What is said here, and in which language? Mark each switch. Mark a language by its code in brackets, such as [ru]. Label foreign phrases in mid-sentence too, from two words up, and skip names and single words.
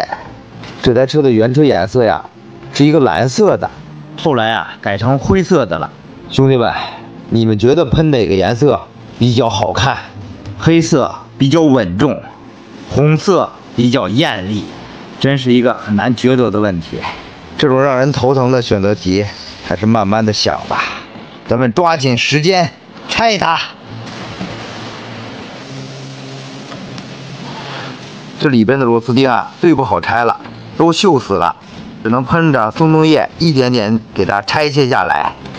[zh] 這台車的原車顏色是一個藍色的，後來改成灰色的了。兄弟們，你們覺得噴哪個顏色比較好看？黑色比較穩重，紅色比較豔麗，真是一個很難抉擇的問題。這種讓人頭疼的選擇題，還是慢慢的想吧。咱們抓緊時間拆它。這裡邊的螺絲釘啊，最不好拆了，都锈死了，只能噴着松松液一点点给它拆卸下来。